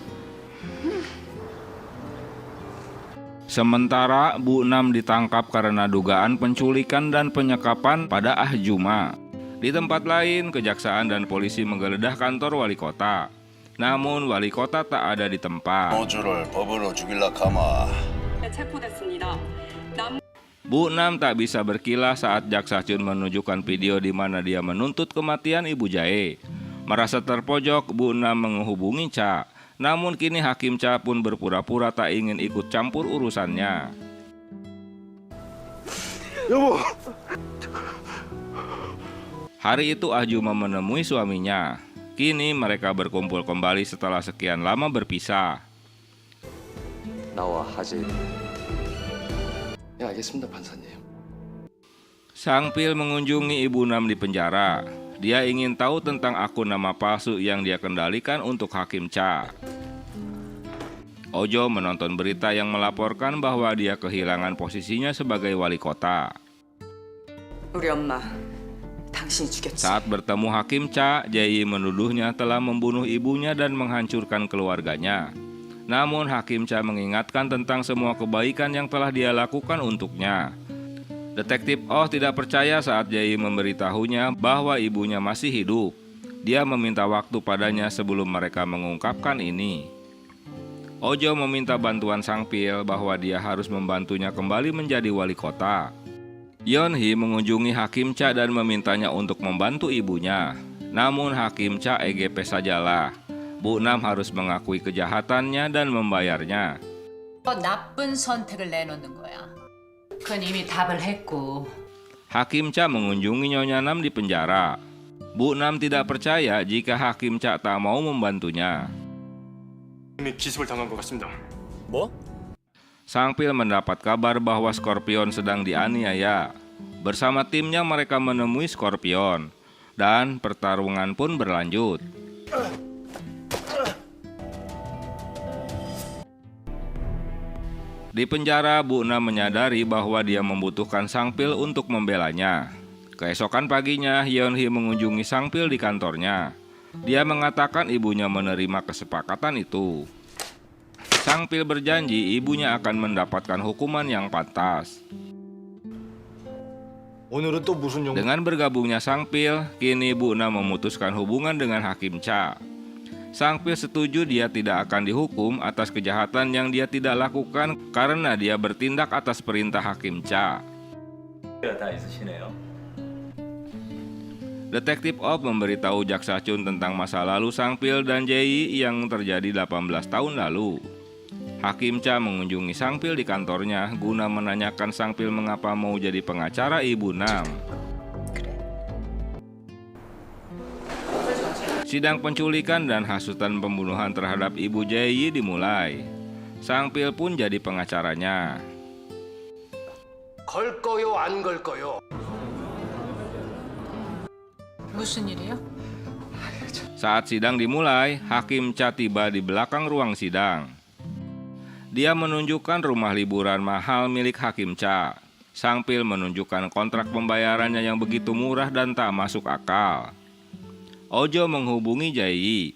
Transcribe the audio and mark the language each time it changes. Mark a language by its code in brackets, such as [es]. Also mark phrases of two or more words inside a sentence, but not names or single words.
[id] Sementara Bu Nam ditangkap karena dugaan penculikan dan penyekapan pada Ah Juma. Di tempat lain, kejaksaan dan polisi menggeledah kantor wali kota. Namun wali kota tak ada di tempat. [ko] 노조를 법으로 죽일라 카마. [id] Bu Nam tak bisa berkilah saat Jaksa Chun menunjukkan video di mana dia menuntut kematian ibu Jae. Merasa terpojok, Bu Nam menghubungi Cha. Namun kini Hakim Cha pun berpura-pura tak ingin ikut campur urusannya. Hari itu Ah Juma menemui suaminya. Kini mereka berkumpul kembali setelah sekian lama berpisah. [ko] 나와 하재. 예, 알겠습니다, 판사님. [id] Sang Pil mengunjungi Ibu Nam di penjara. Dia ingin tahu tentang akun nama palsu yang dia kendalikan untuk Hakim Cha. Ojo menonton berita yang melaporkan bahwa dia kehilangan posisinya sebagai wali kota. [ko] 우리 엄마 당신이 죽였지. [id] Saat bertemu Hakim Cha, Jae menuduhnya telah membunuh ibunya dan menghancurkan keluarganya. Namun Hakim Cha mengingatkan tentang semua kebaikan yang telah dia lakukan untuknya. Detektif Oh tidak percaya saat Jae memberitahunya bahwa ibunya masih hidup. Dia meminta waktu padanya sebelum mereka mengungkapkan ini. Ojo meminta bantuan Sang Pil bahwa dia harus membantunya kembali menjadi wali kota. Yeon Hee mengunjungi Hakim Cha dan memintanya untuk membantu ibunya. Namun Hakim Cha EGP sajalah. Bu Nam harus mengakui kejahatannya dan membayarnya. [ko] 나쁜 선택을 내놓는 거야. 그건 이미 답을 했고. [id] Hakim Cha mengunjungi Nyonya Nam di penjara. Bu Nam tidak percaya jika Hakim Cha tak mau membantunya. [ko] 이미 기습을 당한 것 같습니다. [id] Sang Pil mendapat kabar bahwa Scorpion sedang dianiaya. Bersama timnya mereka menemui Scorpion. Dan pertarungan pun berlanjut. Di penjara, Bu Nam menyadari bahwa dia membutuhkan Sang Pil untuk membelanya. Keesokan paginya, Yeon Hee mengunjungi Sang Pil di kantornya. Dia mengatakan ibunya menerima kesepakatan itu. Sang Pil berjanji ibunya akan mendapatkan hukuman yang pantas. [ko] 오늘은 또 무슨 용? [id] Dengan bergabungnya Sang Pil, kini Bu Nam memutuskan hubungan dengan Hakim Cha. Sang Pil setuju dia tidak akan dihukum atas kejahatan yang dia tidak lakukan karena dia bertindak atas perintah Hakim Cha. [ko] 다 있으시네요. [id] Detektif Oh memberitahu Jaksa Chun tentang masa lalu Sang Pil dan Jae yang terjadi 18 tahun lalu. Hakim Cha mengunjungi Sang Pil di kantornya guna menanyakan Sang Pil mengapa mau jadi pengacara Ibu Nam. Sidang penculikan dan hasutan pembunuhan terhadap Ibu Jae dimulai. Sang Pil pun jadi pengacaranya. [ko] 걸 거요, 안 걸 거요? 무슨 일이요? [id] Saat sidang dimulai, Hakim Cha tiba di belakang ruang sidang. Dia menunjukkan rumah liburan mahal milik Hakim Cha. Sang Pil menunjukkan kontrak pembayarannya yang begitu murah dan tak masuk akal. Ojo menghubungi Jae.